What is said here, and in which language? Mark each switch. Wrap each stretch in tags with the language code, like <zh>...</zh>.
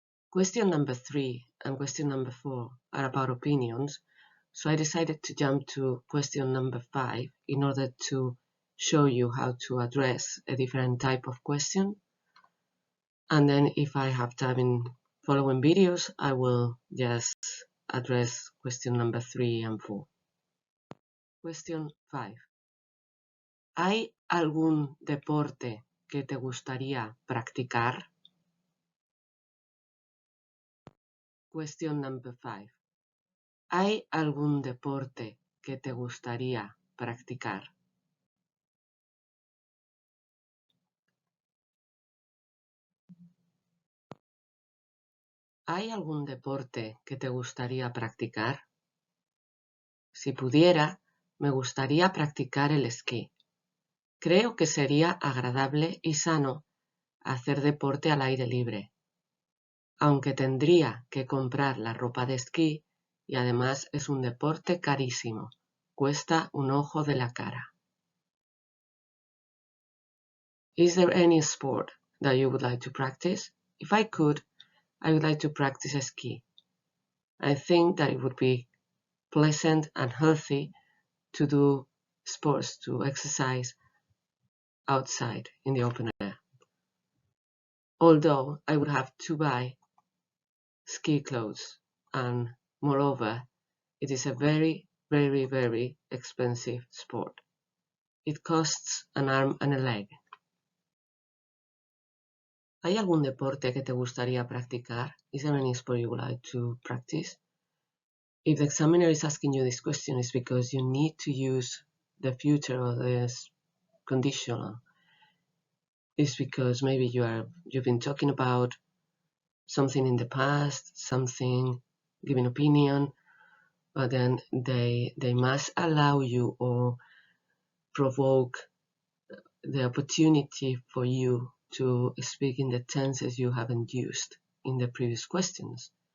<en>Question number 3 and question number 4 are about opinions, so I decided to jump to question number 5 in order to show you how to address a different type of question. And then if I have time in following videos, I will just address question number 3 and 4. Question 5.</en> <es>¿Hay algún deporte que te gustaría practicar?</es> <en>Question number 5.</en> <es>¿Hay algún deporte que te gustaría practicar? ¿Hay algún deporte que te gustaría practicar? Si pudiera, me gustaría practicar el esquí. Creo que sería agradable y sano hacer deporte al aire libre, aunque tendría que comprar la ropa de esquí y además es un deporte carísimo, cuesta un ojo de la cara.</es> <en>Is there any sport that you would like to practice? If I could, I would like to practice ski. I think that it would be pleasant and healthy to do sports, to exercise outside in the open air. Although I would have to buy ski clothes, and moreover, it is a very, very, very expensive sport. It costs an arm and a leg.</en> <es>¿Hay algún deporte que te gustaría practicar?</es> <en>Is there any sport you would like to practice? If the examiner is asking you this question, it's because you need to use the future or the conditional. It's because maybe you've been talking about something in the past, something, giving opinion, but then they must allow you or provoke the opportunity for you to speak in the tenses you haven't used in the previous questions.</en>